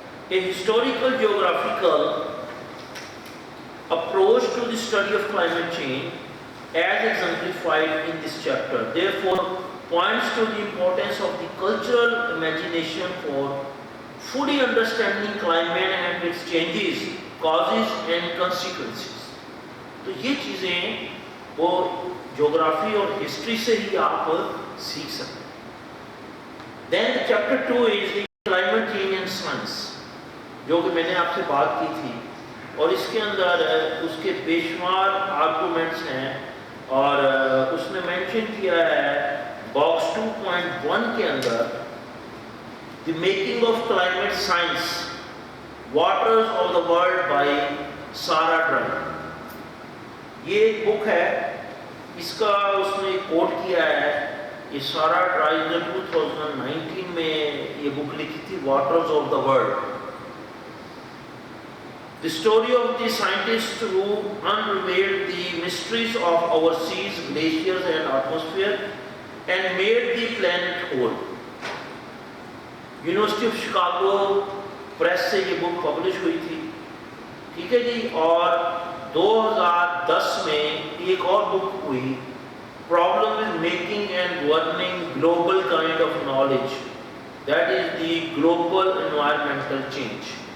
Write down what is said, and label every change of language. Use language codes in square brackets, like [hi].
[en] A historical geographical approach to the study of climate change as exemplified in this chapter therefore points to the importance of the cultural imagination for fully understanding climate and its changes, causes and consequences. [ur] تو یہ چیزیں وہ جغرافی اور history سے ہی آپ سیکھ سکتے ہیں۔ [en] Then chapter 2 is the climate change and science، [ur] جو کہ میں نے آپ سے بات کی تھی اور اس کے اندر اس کے بے شمار آرگومنٹس ہیں، اور اس نے مینشن کیا ہے باکس 2.1 کے اندر دی making of climate science waters of the world by سارا ڈرائن. یہ ایک بک ہے، اس کا اس نے کوٹ کیا ہے. یہ سارا ڈرائن نے 2019 میں یہ بک لکھی تھی، waters of the world. [en] The story of the scientists who unveiled the mysteries of our seas, glaciers and atmosphere and made the planet whole. [ur] University of Chicago press سے یہ بک پبلش ہوئی تھی، ٹھیک ہے جی. اور 2010 میں ایک اور بک ہوئی، problem is making and governing global kind of knowledge, that is the global environmental change.